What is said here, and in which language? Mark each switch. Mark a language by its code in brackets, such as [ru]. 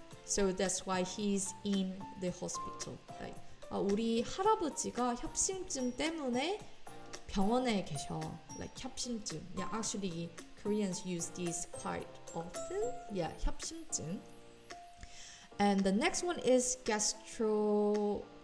[en] So that's why he's in the hospital. [ko] Like 우리 할아버지가 협심증 때문에 병원에 계셔. [en] Like 협심증. Yeah, actually Koreans use these quite often. Yeah, 협심증. And the next one is gastroesophageal.